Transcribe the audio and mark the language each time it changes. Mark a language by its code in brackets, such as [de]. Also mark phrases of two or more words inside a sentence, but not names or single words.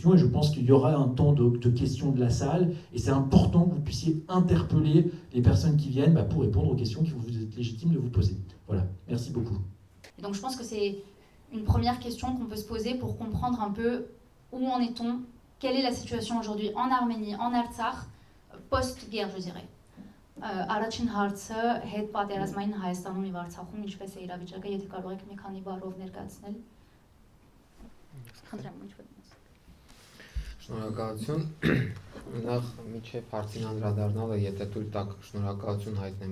[fr] Et je pense qu'il y aura un temps de questions de la salle. Et c'est important que vous puissiez interpeller les personnes qui viennent pour répondre aux questions que vous êtes légitime de vous poser. Voilà, merci beaucoup. Et donc je pense que c'est une première question qu'on peut se poser pour comprendre un peu où en est-on, quelle est la situation aujourd'hui en Arménie, en Artsakh, post-guerre, je dirais. [hy] Առաջին հարցը հետ պատերազմային Հայաստանում եւ Արցախում ինչպես է իրավիճակը, եթե կարող եք մի քանի բառով ներկայացնել։ Խնդրեմ, ինչ-որ։ Շնորհակալություն։ Նախ միջև հարցին անդրադառնալը, եթե թույլ տաք, շնորհակալություն հայտնեմ